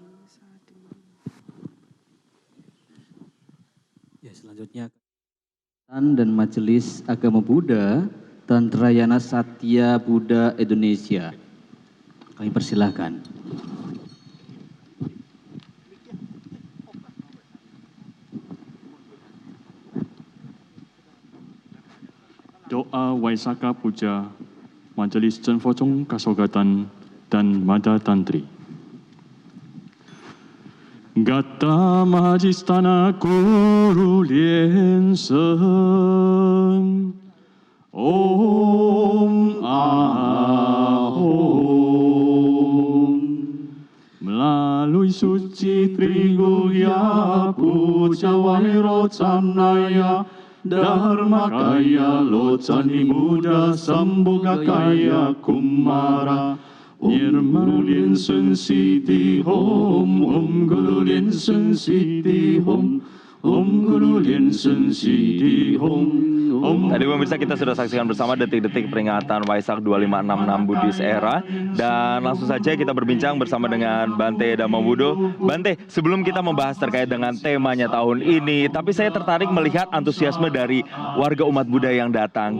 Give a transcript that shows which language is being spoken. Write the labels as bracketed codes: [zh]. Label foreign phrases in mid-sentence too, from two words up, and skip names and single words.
[id] Ya, selanjutnya dan Majelis Agama Buddha Tantrayana Satya Buddha Indonesia. Kami persilahkan. Doa Waisaka Puja Majelis Cenfocong Kasogatan dan Mada Tantri. [sa] Gata Mahajistana Guru Lien Seng Om Ahom. [id] Melalui suci [sa] Trigulya Puja Wahiro Canaya Dharma Kaya Locani Buddha Samboga Kaya Kumara Nirmanu Lien Sun Siti Hom Om Guru Lien Sun Siti Hom Om Guru Lien Sun Siti Hom. [id] Tadi pemirsa kita sudah saksikan bersama detik-detik peringatan Waisak 2566 Buddhis Era. Dan langsung saja kita berbincang bersama dengan Bante Dhammabuddho. Bante, sebelum kita membahas terkait dengan temanya tahun ini, tapi saya tertarik melihat antusiasme dari warga umat Buddha yang datang.